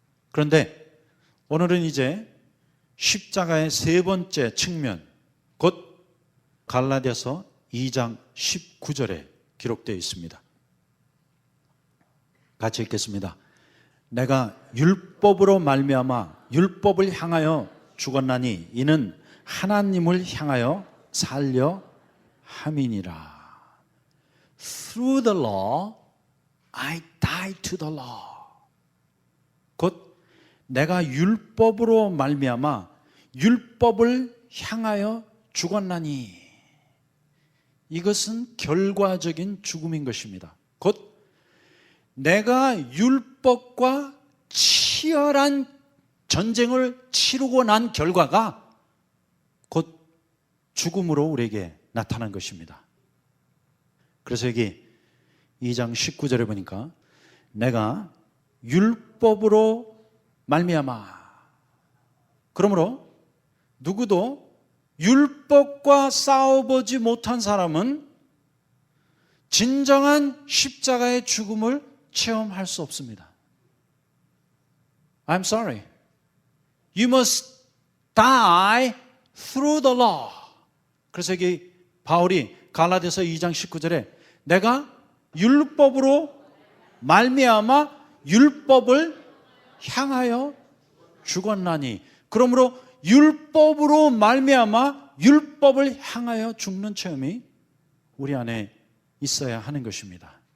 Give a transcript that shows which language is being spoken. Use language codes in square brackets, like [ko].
[ko] 그런데 오늘은 이제 십자가의 세 번째 측면, 곧 갈라디아서 2장 19절에 기록되어 있습니다. 같이 읽겠습니다. 내가 율법으로 말미암아 율법을 향하여 죽었나니 이는 하나님을 향하여 살려 함이니라. [en] Through the law, I died to the law. [ko] 곧 내가 율법으로 말미암아 율법을 향하여 죽었나니 이것은 결과적인 죽음인 것입니다. 곧 내가 율법과 치열한 전쟁을 치르고 난 결과가 곧 죽음으로 우리에게 나타난 것입니다. 그래서 여기 2장 19절에 보니까 내가 율법으로 말미암아, 그러므로 누구도 율법과 싸워보지 못한 사람은 진정한 십자가의 죽음을 체험할 수 없습니다. [en] I'm sorry. You must die through the law. [ko] 그래서 여기 바울이 갈라디아서 2장 19절에 내가 율법으로 말미암아 율법을 향하여 죽었나니, 그러므로 율법으로 말미암아 율법을 향하여 죽는 체험이 우리 안에 있어야 하는 것입니다.